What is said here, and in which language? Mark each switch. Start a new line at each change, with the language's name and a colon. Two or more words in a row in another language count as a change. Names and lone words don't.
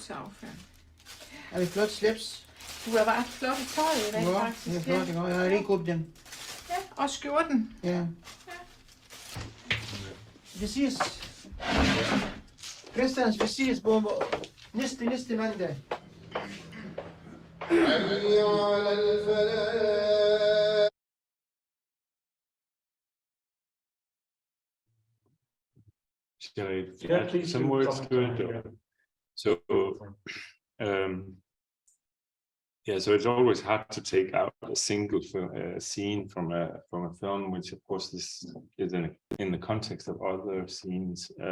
Danish: den kan vi bare bruge til affald. Er det flot slips? Du har bare flot i tøjet i dag, Ja, det er faktisk. flot, ikke? Jeg har lige købt den. Ja, og skjorten. Ja. Vi ses. Christians, vi ses på næste mandag.
English: Shall I Yeah, add please some do words comment to on it? it, yeah. So, yeah, so it's always hard to take out a single scene from a film, which of course this is in the context of other scenes.